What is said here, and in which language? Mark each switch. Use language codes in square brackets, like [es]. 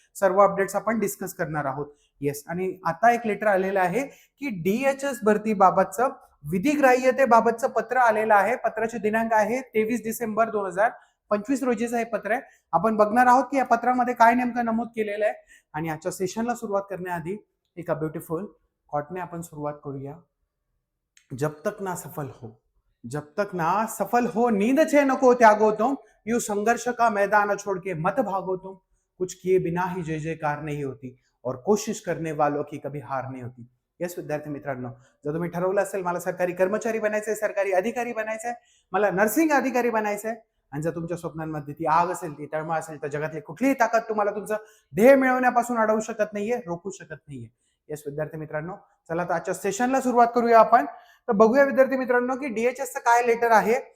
[mr] सर्व अपडेट्स आपण डिस्कस करणार आहोत. येस, आणि आता एक लेटर आलेलं आहे की DHS भरती बाबतचं विधिग्राह्यतेबाबतचं पत्र आलेलं आहे. पत्राचे दिनांक आहे 23 डिसेंबर 2025 रोजीचं हे पत्र आहे. आपण बघणार आहोत की या पत्रामध्ये काय नेमकं नमूद केलेलं आहे. आणि आजच्या सेशनला सुरुवात करण्याआधी एका ब्युटिफुल कॉटने आपण सुरुवात करूया. [hi] जब तक ना सफल हो, जब तक ना सफल हो, नींद छे नको त्यागो तुम, यू संघर्ष का मैदान छोड़ के मत भागो तुम, कुछ किए बिना ही जय जयकार नहीं होती और कोशिश करने वालों की कभी हार नहीं होती. [mr] येस विद्यार्थी मित्रांनो, जर तुम्ही ठरवलं असेल मला सरकारी कर्मचारी बनायचंय, सरकारी अधिकारी बनायचंय, मला नर्सिंग अधिकारी बनायचंय, आणि जर तुमच्या स्वप्नांमध्ये ती आग असेल, ती तळमळ असेल, तर जगातली कुठलीही ताकद तुम्हाला तुमचं ध्येय मिळवण्यापासून अडवू शकत नाहीये, रोखू शकत नाहीये. येस विद्यार्थी मित्रांनो, चला तर आजच्या सेशनला सुरुवात करूया आपण. तर बघूया विद्यार्थी मित्रांनो की DHS चं काय लेटर आहे.